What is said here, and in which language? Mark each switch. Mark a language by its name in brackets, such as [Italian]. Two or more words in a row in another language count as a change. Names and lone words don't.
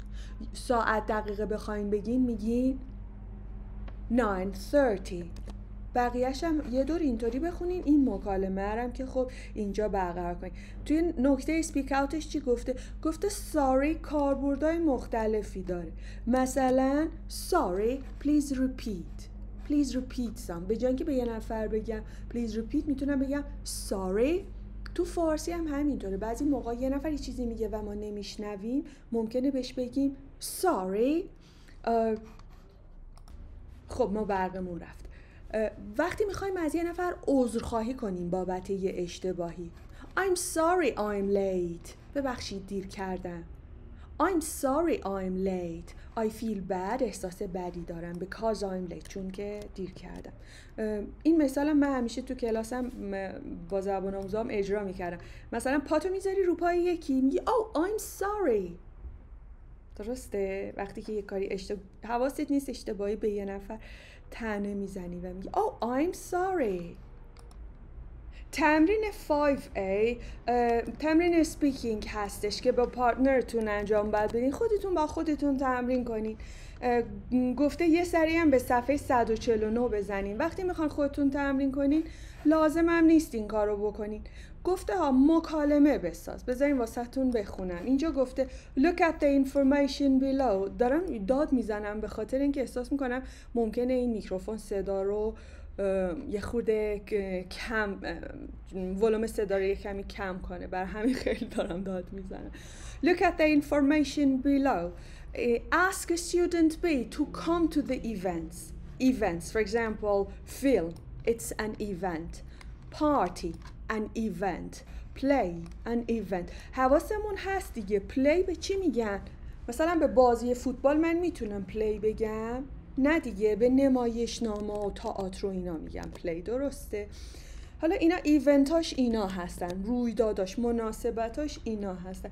[Persian] ساعت دقیقه بخواین بگین میگین 9:30. بقیه‌اش هم یه دور اینطوری بخونین. این مکالمه هم که خب اینجا برقرار کنین. توی نکته اسپیک اوتش چی گفته؟ گفته sorry کاربردهای مختلفی داره. [English] مثلا sorry please repeat some. [Persian] به جای اینکه به یه نفر بگم [English] please repeat [Persian] میتونم بگم sorry. تو فارسی هم همینطوره. بعضی موقع یه نفر یه چیزی میگه و ما نمیشنویم، ممکنه بهش بگیم sorry. خب ما برقمون رفت. وقتی میخوایم از یه نفر عذرخواهی کنیم بابت یه اشتباهی، [English] I'm sorry I'm late. [Persian] ببخشید دیر کردم. [English] I'm sorry I'm late. I feel bad. [Persian] احساس بدی دارم [English] because I'm late. [Persian] چون که دیر کردم. این مثلا من همیشه تو کلاسم با زبان آموزام اجرا میکردم. مثلا پاتو میذاری رو پای یکی میگی [English] oh I'm sorry. [Persian] درسته؟ وقتی که یه کاری حواست نیست اشتباهی به یه نفر طعنه میزنی و میگی [English] oh I'm sorry. [Persian] تمرین 5A تمرین اسپیکینگ هستش که با پارتنرتون انجام بدین. خودتون با خودتون تمرین کنین. گفته یه سری هم به صفحه 149 بزنین. وقتی میخوان خودتون تمرین کنین لازم هم نیست این کار رو بکنین. گفته ها مکالمه بساز. بذارین واسهتون بخونم. اینجا گفته [English] look at the information below. [Persian] دارم داد میزنم به خاطر اینکه احساس میکنم ممکنه این میکروفون صدا رو یه خورده کم، ولوم صدا رو یه کمی کم کنه، بر همین خیلی دارم داد میزنم. [English] Look at the information below. Ask a student B to come to the events. For example, film, it's an event. Party, an event. Play, an event. [Persian] حواسمون هست دیگه. play به چی میگن؟ مثلا به بازی فوتبال من میتونم play بگم؟ نه دیگه، به نمایشنامه و تئاتر و اینا میگم play. درسته؟ حالا اینا ایونتاش اینا هستن، رویداداش، مناسبتاش اینا هستن.